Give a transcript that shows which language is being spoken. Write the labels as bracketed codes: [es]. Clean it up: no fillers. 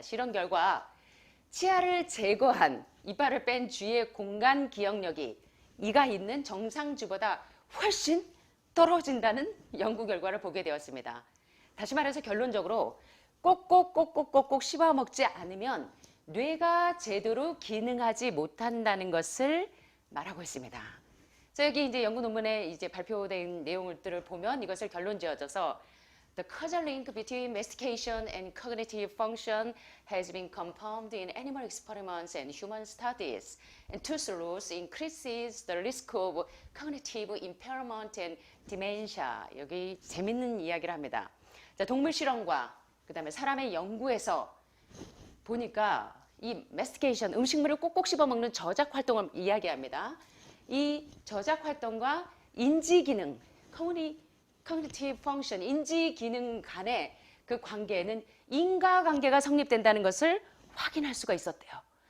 [ko] 실험 결과 치아를 제거한 이빨을 뺀 쥐의 공간 기억력이 이가 있는 정상쥐보다 훨씬 떨어진다는 연구 결과를 보게 되었습니다. 다시 말해서 결론적으로 꼭꼭꼭꼭꼭꼭 씹어 먹지 않으면 뇌가 제대로 기능하지 못한다는 것을 말하고 있습니다. 자, 여기 이제 연구 논문에 이제 발표된 내용들을 보면 이것을 결론 지어져서 [en] The causal link between mastication and cognitive function has been confirmed in animal experiments and human studies. And tooth loss increases the risk of cognitive impairment and dementia. [ko] 여기 재밌는 이야기를 합니다. 자, 동물 실험과 그다음에 사람의 연구에서 보니까 이 mastication, 음식물을 꼭꼭 씹어 먹는 저작 활동을 이야기합니다. 이 저작 활동과 인지 기능, cognitive function, 인지 기능 간의 그 관계에는 인과관계가 성립된다는 것을 확인할 수가 있었대요.